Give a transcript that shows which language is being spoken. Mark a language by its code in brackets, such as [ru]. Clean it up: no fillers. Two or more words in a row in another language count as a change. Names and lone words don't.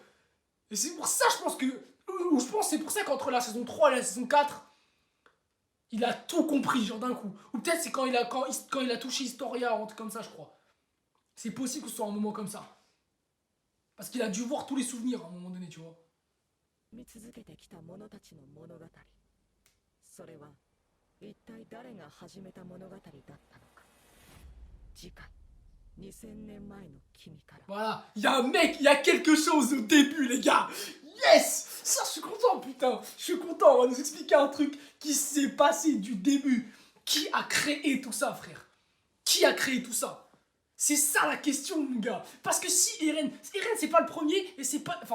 [fr] Et c'est pour ça, je pense que... Ou je pense c'est pour ça qu'entre la saison 3 et la saison 4, Il a tout compris, genre d'un coup. Ou peut-être c'est quand il a touché Historia, un truc comme ça, je crois. C'est possible que ce soit un moment comme ça. Parce qu'il a dû voir tous les souvenirs à un moment donné, tu vois. [ja] 見続けてきた者たちの物語、それは一体誰が始めた物語だったのか。次回2000年前の君から。 [fr] Voilà, il y a un mec, il y a quelque chose au début, les gars. Yes! Ça, je suis content, putain. Je suis content, on va nous expliquer un truc qui s'est passé du début. Qui a créé tout ça, frère? Qui a créé tout ça? C'est ça la question, mon gars. Parce que si Eren c'est pas le premier, et c'est pas...